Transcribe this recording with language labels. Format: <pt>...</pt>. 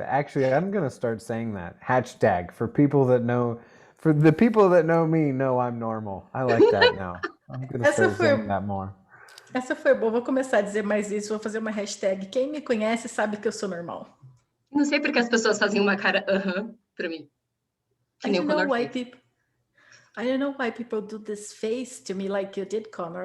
<en>Actually, I'm gonna start saying that. Hashtag for people that know, for the people that know me know I'm normal. I like that now. I'm gonna start saying that more.</en> <pt>Essa foi boa. Vou começar a dizer mais isso. Vou fazer uma hashtag. Quem me conhece sabe que eu sou normal. Não sei porque as pessoas fazem uma cara pra mim. Que nem o Connor fez.</pt> <en>I don't know why people do this face to me like you did, Connor.</en>